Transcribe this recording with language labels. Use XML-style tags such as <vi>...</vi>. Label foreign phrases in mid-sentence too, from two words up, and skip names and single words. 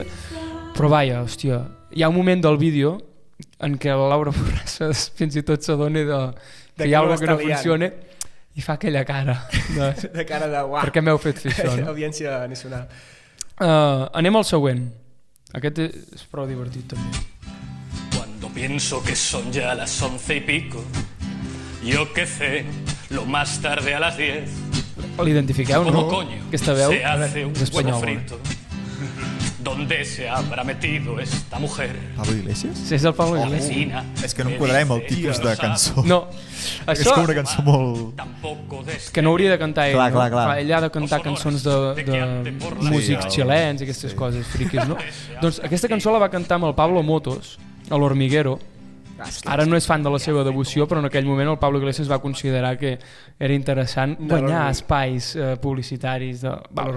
<ca>Però vaja, hòstia, hi ha un moment del vídeo en què la Laura Borràs fins i tot s'adona que hi ha alguna que no funciona i fa aquella cara de cara de uah, per què m'heu fet fer això, no? Audiència nacional. Anem al següent. Aquest és prou divertit també.</ca> <es>Cuando pienso que son ya las 11:00, yo que sé, lo más tarde a las 10.</es> <ca>L'identifiqueu, no? Coño, aquesta veu</ca> <es>se hace un</es> <ca>és espanyola.</ca> <es>frito. ¿Dónde se habrá metido esta mujer? Pablo Iglesias?</es> <ca>Sí, és el Pablo Iglesias.</ca> <es>Vecina,</es> <ca>És que no enquadrarem el tipus de cançó. No, és com una cançó molt... que no hauria de cantar ell, clar. no? Ell ha de cantar cançons de músics xilens i aquestes coses friquis, no? Doncs aquesta cançó la va cantar amb el Pablo Motos, a l'Hormiguero. Ara no és fan de la seva devoció, però en aquell moment el Pablo Iglesias va considerar que era interessant guanyar espais publicitaris de l'Hormiguero.</ca>